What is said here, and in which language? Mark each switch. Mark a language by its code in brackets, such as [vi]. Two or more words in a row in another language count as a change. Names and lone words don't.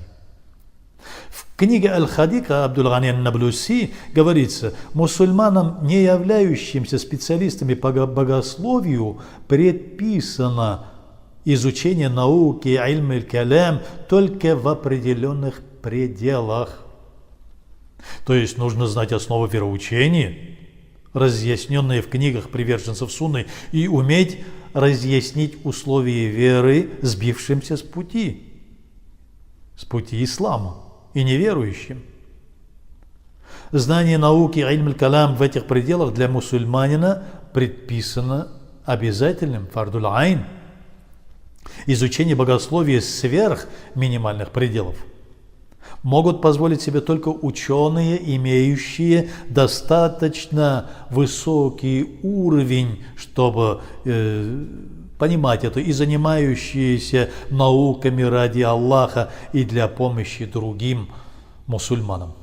[ru] В книге Аль-Хадика Абдул-Гани ан-Наблуси говорится: мусульманам, не являющимся специалистами по богословию, предписано изучение науки [ar] علم الكلام [ru] только в определенных пределах. То есть нужно знать основы вероучения, разъясненные в книгах приверженцев сунны, и уметь разъяснить условия веры сбившимся с пути ислама и неверующим. Знание науки [ar] علم الكلام [ru] в этих пределах для мусульманина предписано обязательным, [ar] فرض عين. [ru] Изучение богословия сверх минимальных пределов могут позволить себе только ученые, имеющие достаточно высокий уровень, чтобы понимать это, и занимающиеся науками ради Аллаха и для помощи другим мусульманам.